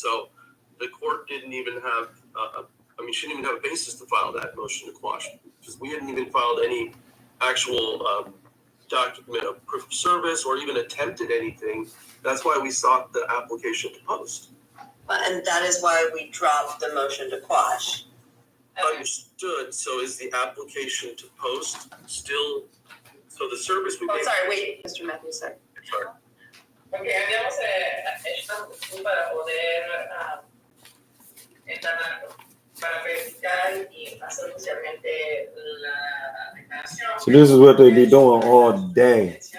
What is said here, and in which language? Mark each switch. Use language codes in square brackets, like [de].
[en] So the court didn't even have, she didn't even have a basis to file that motion to quash because we hadn't even filed any actual document of proof of service or even attempted anything. That's why we sought the application to post. And that is why we dropped the motion to quash. Understood. So is the application to post still, so the service we Oh, made? sorry, wait, Mr. Matthews, sorry. Sorry. [es] Ok, habíamos hecho para poder entrar para verificar y hacer oficialmente la declaración. [en] So this is what they be doing all day.